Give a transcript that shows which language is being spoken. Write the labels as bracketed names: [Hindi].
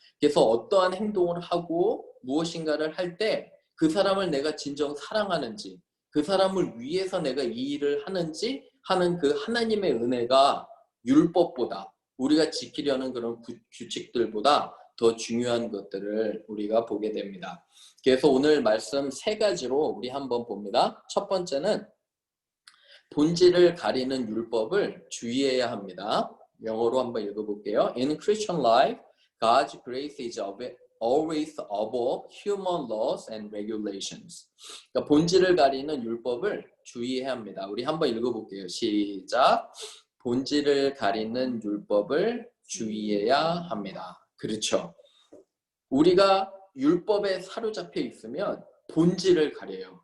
[Korean] 그래서 어떠한 행동을 하고 무엇인가를 할 때 그 사람을 내가 진정 사랑하는지, 그 사람을 위해서 내가 이 일을 하는지 하는 그 하나님의 은혜가 율법보다, 우리가 지키려는 그런 규칙들보다 더 중요한 것들을 우리가 보게 됩니다. 그래서 오늘 말씀 세 가지로 우리 한번 봅니다. 첫 번째는 본질을 가리는 율법을 주의해야 합니다. 영어로 한번 읽어볼게요. [English] In Christian life, God's grace is always above human laws and regulations. [Korean] 그러니까 본질을 가리는 율법을 주의해야 합니다. 우리 한번 읽어볼게요. 시작. 본질을 가리는 율법을 주의해야 합니다. 그렇죠. 우리가 율법에 사로잡혀 있으면 본질을 가려요.